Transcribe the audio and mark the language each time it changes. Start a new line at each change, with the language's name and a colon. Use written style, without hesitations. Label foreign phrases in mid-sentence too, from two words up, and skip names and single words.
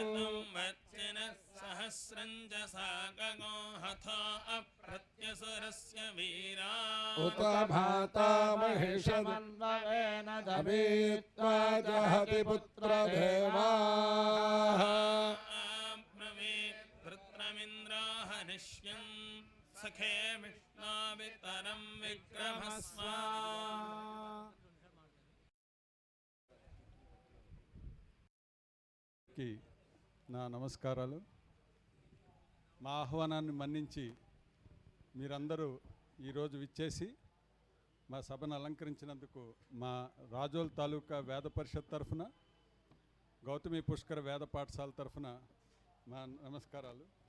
Sanskrit: सहस्रञ्च सागो हथा अप्रत्यसुरस्य वीरा उत भाता महिषमन्ववेन दवीत्वा जहति पुत्रदेवाः अब्रवीत् वृत्रमिन्द्रो हनिष्यन् सखे विष्णोमितरं विक्रमस्व
Telugu: కి నా నమస్కారాలు. మా ఆహ్వానాన్ని మన్నించి మీరందరూ ఈరోజు విచ్చేసి మా సభను అలంకరించినందుకు మా రాజోల్ తాలూకా వేద పరిషత్ తరఫున, గౌతమి పుష్కర వేద పాఠశాల తరఫున మా నమస్కారాలు.